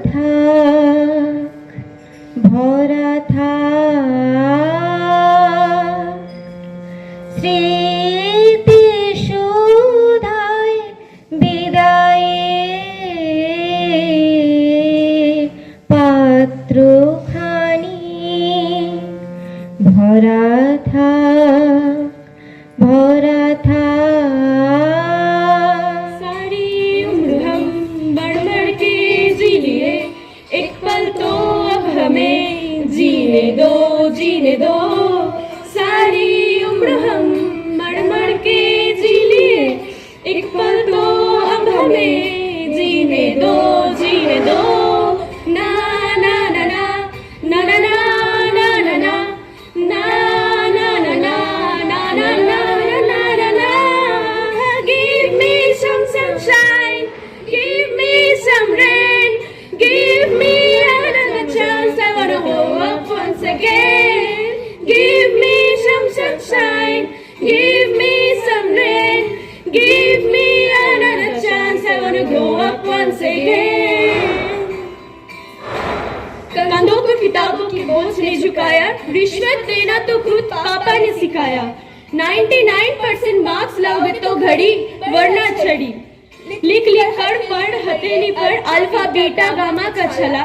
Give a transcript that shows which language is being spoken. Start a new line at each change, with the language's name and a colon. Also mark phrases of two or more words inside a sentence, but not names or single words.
Bangla: ভরা থাক স্মৃতি সুধায় বিদায়ে পাত্রখানি ভরা থাক, ভরা থাক।
Hindi: सारी उम्र हम बढ़ बढ़ के जी लिए, एक पल तो अब हमें जीने दो, जीने दो। सारी उम्र हम बढ़ बढ़ के जी लिए, एक पल तो अब हमें जीने दो, जीने दो। ना ना ना ना ना ना ना ना ना ना ना ना ना ना ना ना ना na na na.
English: Give me some sunshine, give me some rain, give me another chance. I wanna go up once again. Give me some sunshine, give me some rain, give me another chance. I wanna go up once again.
Hindi: कंधों को किताबों की बोझ ने झुकाया, रिश्वत देना तो खुद पापा ने सिखाया। 99% मार्क्स लाओगे तो घड़ी वरना छड़ी, लिख लिख कर पढ़ हथेली पर
English: alpha beta gamma
Hindi: का छला।